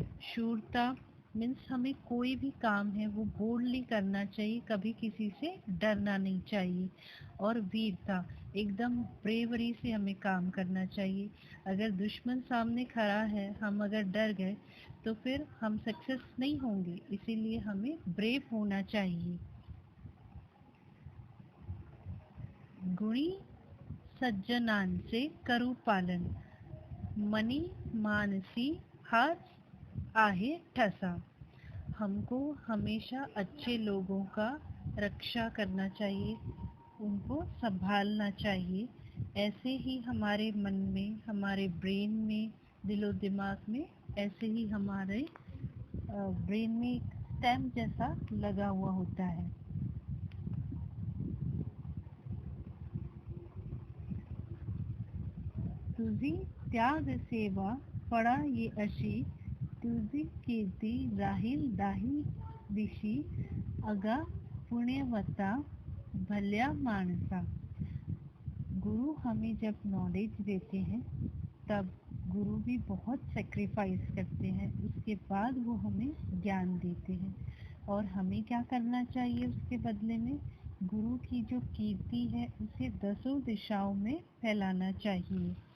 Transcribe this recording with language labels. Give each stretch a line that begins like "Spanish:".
Hindi: शूरता means हमें कोई भी काम है वो बोल्डली करना चाहिए, कभी किसी से डरना नहीं चाहिए। और वीरता, एकदम ब्रेवरी से हमें काम करना चाहिए। अगर दुश्मन सामने खड़ा है, हम अगर डर गए तो फिर हम सक्सेस नहीं होंगे, इसीलिए हमें ब्रेव होना चाहिए।
Marathi: गुणी सज्जनांचे करू पालन, मनी मानसी हाच आहे ठसा।
Hindi: हमको हमेशा अच्छे लोगों का रक्षा करना चाहिए, उनको संभालना चाहिए। ऐसे ही हमारे मन में, हमारे ब्रेन में, दिलो दिमाग में, ऐसे ही हमारे ब्रेन में एक स्टैम्प जैसा लगा हुआ होता है।
Marathi: तुझी त्याग सेवा फळा ये अशी, तुझी कीर्ती राहील दाही दिशी, अगा पुण्यवता भल्या मानसा।
Hindi: गुरु हमें जब नॉलेज देते हैं तब गुरु भी बहुत सेक्रीफाइस करते हैं, उसके बाद वो हमें ज्ञान देते हैं। और हमें क्या करना चाहिए उसके बदले में, गुरु की जो कीर्ति है उसे 10 दिशाओं में फैलाना चाहिए।